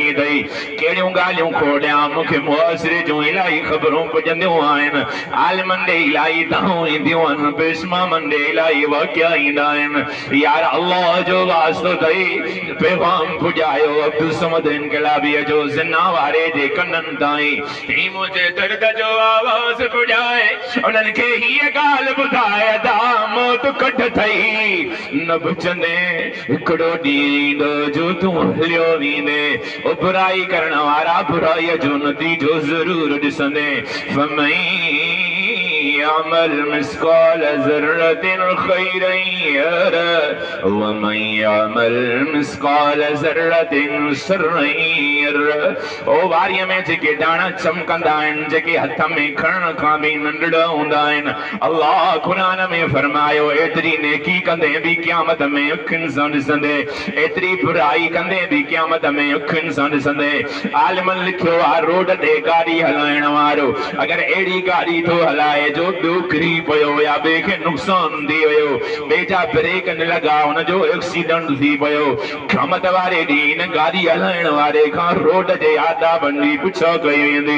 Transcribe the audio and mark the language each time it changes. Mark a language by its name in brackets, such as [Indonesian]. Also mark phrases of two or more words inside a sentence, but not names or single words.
[Sindhi] अथई कहिड़ियूं ॻाल्हियूं खोड़ियां मूंखे मुआसिरे जूं इलाही ख़बरूं पुॼंदियूं आहिनि आलिमनि ॾे इलाही दाऊं ईंदियूं आहिनि पेशमामनि ॾे इलाही वाक़िया ईंदा आहिनि यार अल्लाह जो वास्तो अथई पैगाम पुॼायो अब्दुल समद इनकलाबीअ जो ज़िना वारे जे कननि ताईं ही मुंहिंजे दर्द जो आवाज़ पुॼाए उन्हनि खे हीअ ॻाल्हि ॿुधाए दा मौत कढ थई न बचंदे हिकिड़ो ॾींहुं ईंदो जो तूं हलियो वेंदे ओ बुराई करण वारा बुराईअ जो नतीजो ज़रूर ॾिसंदे [Arabic] يعمل مثقال ذرة خيرا يره ومن يعمل مثقال ذرة شرا يره [Sindhi] ओ वारीअ में जेके डाणा चमकंदा आहिनि, जेके हथ में खणण खां बि नंढड़ा हूंदा आहिनि, अल्लाह क़ुरान में फरमायो एतिरी नेकी कंदे बि क़यामत में अखियुनि सां ॾिसंदे, एतिरी बुराई कंदे बि क़यामत में अखियुनि सां ॾिसंदे। आलिमनि लिखियो आहे रोड ते गाॾी हलाइण वारो अगरि अहिड़ी गाॾी थो हलाए जो ॿियो किरी पियो या ॿिए खे नुक़सान थी वियो, ॿिए जा ब्रेक न लॻा, हुनजो एक्सीडेंट थी पियो, क़यामत वारे ॾींहुं इन गाॾी हलाइण वारे खां रोड जे आदाबनि जी पुछा कई वेंदी।